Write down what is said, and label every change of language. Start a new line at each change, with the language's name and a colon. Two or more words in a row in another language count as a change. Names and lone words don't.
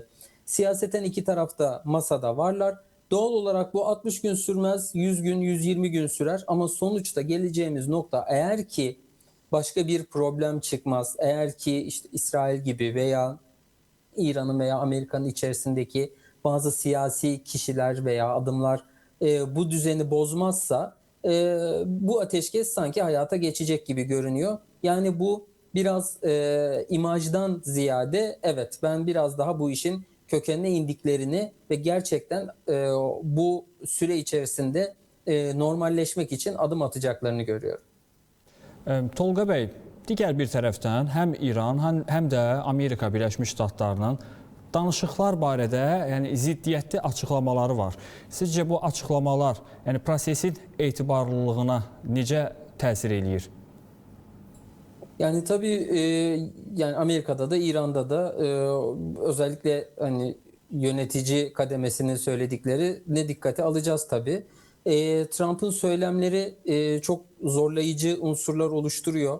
Turkish: Siyaseten iki tarafta masada varlar. Doğal olarak bu 60 gün sürmez, 100 gün, 120 gün sürer ama sonuçta geleceğimiz nokta eğer ki başka bir problem çıkmaz, eğer ki işte İsrail gibi veya İran'ın veya Amerika'nın içerisindeki bazı siyasi kişiler veya adımlar bu düzeni bozmazsa bu ateşkes sanki hayata geçecek gibi görünüyor. Yani bu biraz imajdan ziyade evet ben biraz daha bu işin kökenine indiklerini ve gerçekten bu süre içerisinde normalleşmek için adım atacaklarını görüyorum.
Azerbaijani: Tolga bəy, digər bir tərəfdən həm İran, həm də Amerika Birləşmiş Ştatlarının danışıqlar barədə yəni ziddiyyətli açıqlamaları var. Sizcə bu açıqlamalar yəni prosesin etibarlılığına necə təsir eləyir?
Turkish: Yani tabii yani Amerika'da da İran'da da özellikle hani yönetici kademesinin söyledikleri ne dikkate alacağız tabii. Trump'ın söylemleri çok zorlayıcı unsurlar oluşturuyor.